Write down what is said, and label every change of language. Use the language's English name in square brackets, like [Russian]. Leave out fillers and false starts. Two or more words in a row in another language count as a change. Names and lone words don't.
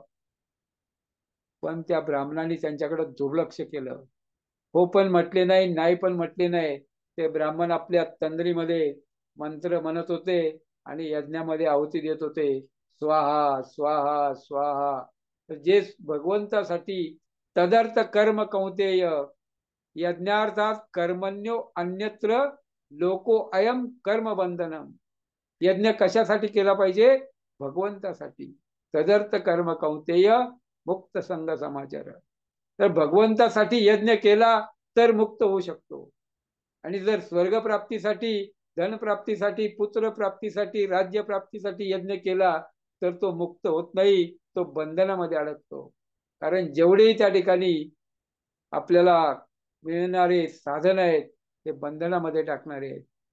[Marathi] पण त्या ब्राह्मणांनी त्यांच्याकडे दुर्लक्ष केलं. हो पण म्हटले नाही, नाही पण म्हटले नाही. ते ब्राह्मण आपल्या तंद्रीमध्ये मंत्र म्हणत होते आणि यज्ञामध्ये आहुती देत होते, [Sanskrit] स्वाहा स्वाहा स्वाहा. [Marathi] तर जे भगवंतासाठी [Sanskrit] तदर्थ कर्म कौंतेय, यज्ञार्थात कर्मण्यो अन्यत्र लोको अयम कर्म बंधनम. [Marathi] यज्ञ कशासाठी केला पाहिजे? भगवंतासाठी. [Sanskrit] तदर्थ कर्म कौंतेय मुक्त संग समाचार. [Marathi] तर भगवंतासाठी यज्ञ केला तर मुक्त होऊ शकतो. आणि जर स्वर्गप्राप्तीसाठी, धनप्राप्तीसाठी, पुत्रप्राप्तीसाठी, राज्यप्राप्तीसाठी यज्ञ केला तर तो मुक्त होत नाही, तो बंधनामध्ये अडकतो. कारण जेवढे त्या ठिकाणी आपल्याला मिळणारे साधन आहेत ते बंधनामध्ये टाकणारे आहेत.